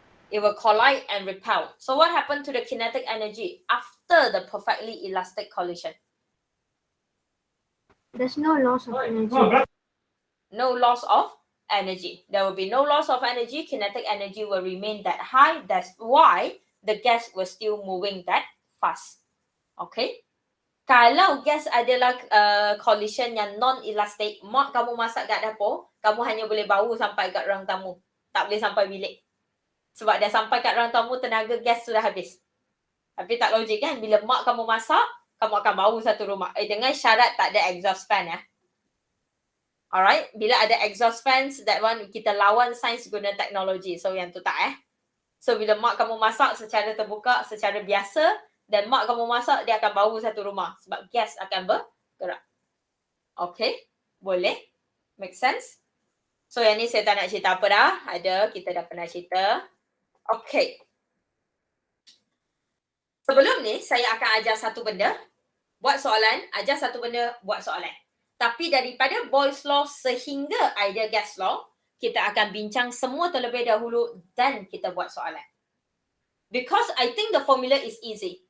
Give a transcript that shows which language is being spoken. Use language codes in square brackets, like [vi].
[en] It will collide and repel. So what happened to the kinetic energy after the perfectly elastic collision? There's no loss of energy. No loss of energy. There will be no loss of energy. Kinetic energy will remain that high. That's why the gas was still moving that fast. Okay? [ms] Kalau gas adalah collision yang non-elastic, mak kamu masak kat dapur, kamu hanya boleh bau sampai kat ruang tamu. Tak boleh sampai bilik. Sebab dah sampai kat ruang tamu, tenaga gas sudah habis. Tapi tak logik kan? Bila mak kamu masak, kamu akan bau satu rumah. Dengan syarat tak ada exhaust fan ya. Alright, bila ada exhaust fans, [en] that one [ms] kita lawan sains guna teknologi. So yang tu tak So bila mak kamu masak secara terbuka, secara biasa, dan mak kamu masak, dia akan bau satu rumah. Sebab gas akan bergerak. Okay, boleh? [en] Make sense? [ms] So yang ni saya tak nak cerita apa dah. Ada, kita dah pernah cerita. Okay. Sebelum ni, saya akan ajar satu benda. Buat soalan, ajar satu benda, buat soalan. Tapi daripada Boyle's law sehingga ideal gas law, kita akan bincang semua terlebih dahulu dan kita buat soalan. [en] Because I think the formula is easy.